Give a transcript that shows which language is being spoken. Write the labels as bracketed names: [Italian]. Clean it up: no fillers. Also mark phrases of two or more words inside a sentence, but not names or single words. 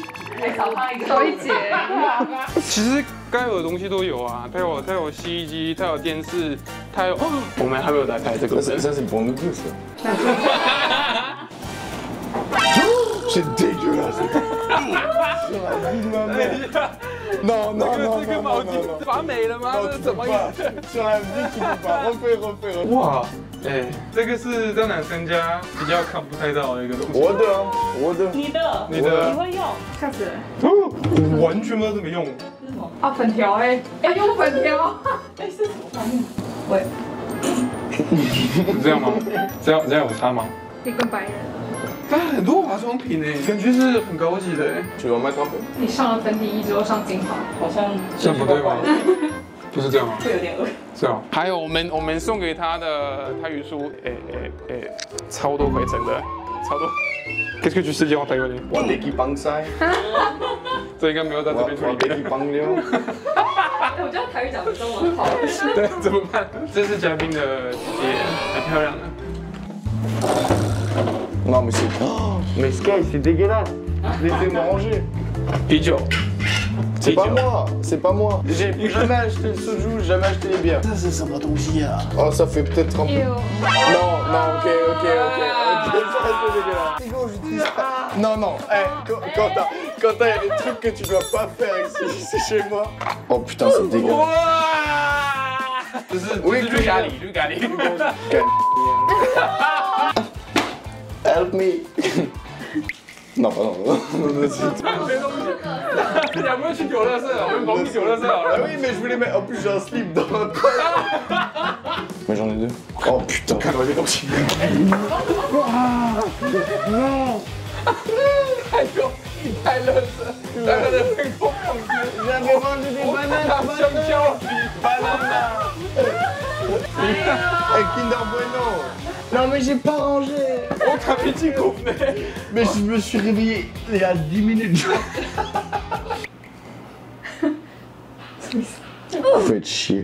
[Chinese] 还少他少一截。其实该有的东西都有啊，它有洗衣机，它有电视，它有，我们还没有来开这个。 [French] Ça c'est pour nous tous ça. C'est dégueulasse. Non, non, non, [Chinese] 这个 [French] non, [Chinese] 毛 [French] non, [Chinese] 巾 [French] non. [Chinese] 发霉了吗？ [French] Non, [Chinese] 这是 [French] tu [Chinese] 什 [French] peux [Chinese] 么意 [French] pas. [Chinese] 思？ [French] Sur la vie, tu peux pas. Refais. [Chinese] 哇，哎，这个是在男生家比较看不太到的一个东西。我的，我的。你的，你的，会用？吓死人！我完全不知道怎么用。这是什么？啊，粉条哎，要用粉条。哎，是什么方面？喂，是这样吗？这样有差吗？一个白人。它很多化妆品哎，感觉是很高级的哎。 [French] Tu vas mettre un peu. [Chinese] 你上了粉底液之后上精华，好像这样不对吧？不是这样吗？会有点恶。是啊。还有我们送给他的泰语书，超多回程的，超多。 [French] Qu'est-ce que tu sais dire en taïwanais? [Chinese] 我的去帮塞，这应该没有在这边出我的去现。帮了。我觉得台语讲的中文好。对，怎么办？这是嘉宾的姐姐，很漂亮的。 [French] Non mais c'est... Oh, mais Sky, c'est dégueulasse. Laissez-moi ranger. [Chinese] 啤酒。 [French] C'est pas moi, c'est pas moi. J'ai jamais acheté le soju, jamais acheté les bières. Ça, c'est ça ma là. Oh, ça fait peut-être un peu... Non, non, ok. Ça reste dégueulasse. C'est bon, j'utilise pas. Non, non, quand t'as des trucs que tu dois pas faire ici, c'est chez moi. Oh putain, c'est dégueulasse. [Chinese] 这是绿咖喱。 [English] Help me [French] 。Non, pardon. [Chinese] 你有没有去丢垃圾？我们帮你丢垃圾好了。 [French] Ah oui, mais je voulais mettre. En plus, j'ai un slip dans ma poche. Mais j'en ai deux. Oh putain, non. Non. [Chinese] 太垃圾，两个人被疯狂吃。 [French] J'avais mangé des bananes. Banana. Et Kinder Bueno. Non, mais j'ai pas rangé. On t'a fait petit complet. Mais je me suis réveillé il y a 10 minutes. Faites chier.